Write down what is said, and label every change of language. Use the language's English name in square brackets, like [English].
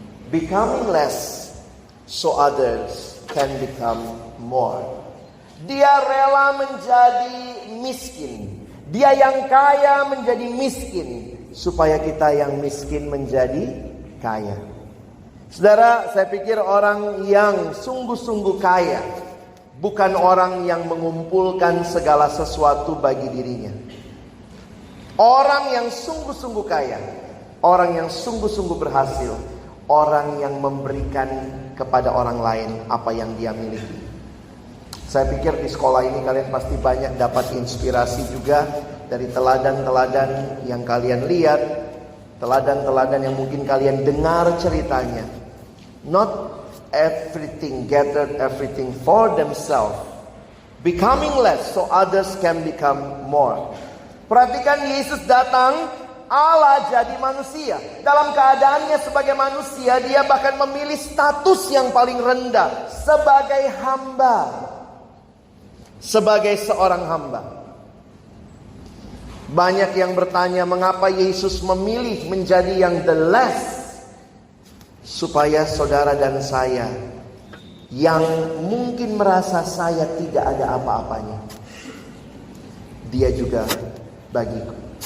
[English] Becoming less so others can become more. [Indonesian] Dia rela menjadi miskin. Dia yang kaya menjadi miskin, supaya kita yang miskin menjadi kaya. Saudara, saya pikir orang yang sungguh-sungguh kaya bukan orang yang mengumpulkan segala sesuatu bagi dirinya. Orang yang sungguh-sungguh kaya, orang yang sungguh-sungguh berhasil, orang yang memberikan kepada orang lain apa yang dia miliki. Saya pikir di sekolah ini kalian pasti banyak dapat inspirasi juga dari teladan-teladan yang kalian lihat, teladan-teladan yang mungkin kalian dengar ceritanya. [English] Not everything gathered everything for themselves, becoming less so others can become more. [Indonesian] Perhatikan, Yesus datang, Allah jadi manusia. Dalam keadaannya sebagai manusia, dia bahkan memilih status yang paling rendah sebagai hamba. Sebagai seorang hamba. Banyak yang bertanya mengapa Yesus memilih menjadi yang [English] the less, [Indonesian] supaya saudara dan saya yang mungkin merasa saya tidak ada apa-apanya, dia juga bagiku.